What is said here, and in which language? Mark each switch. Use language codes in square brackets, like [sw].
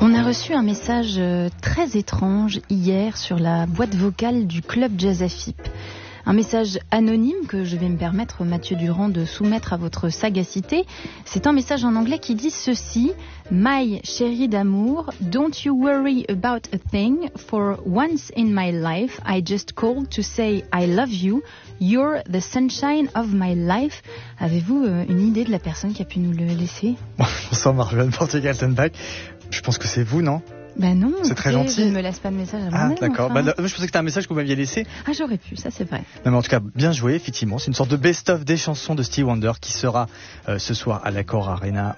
[fr] On a reçu un message très étrange hier sur la boîte vocale du club Jazz Afip. Un message anonyme que je vais me permettre, Mathieu Durand, de soumettre à votre sagacité. C'est un message en anglais qui dit ceci. [en] My chérie d'amour, don't you worry about a thing. For once in my life, I just called to say I love you. You're the sunshine of my life. [fr] Avez-vous une idée de la personne qui a pu nous le laisser? Bonsoir Marjane Portier-Galtenbach. Je pense que c'est vous, non? Ben non, c'est très gentil. Je ne me laisse pas de message à moi-même. Ah, d'accord. Enfin. Bah, je pensais que c'était un message que vous m'aviez laissé. Ah, j'aurais pu, ça c'est vrai. Non, mais en tout cas, bien joué, effectivement. C'est une sorte de best-of des chansons de Stevie Wonder qui sera ce soir à l'Accor Arena.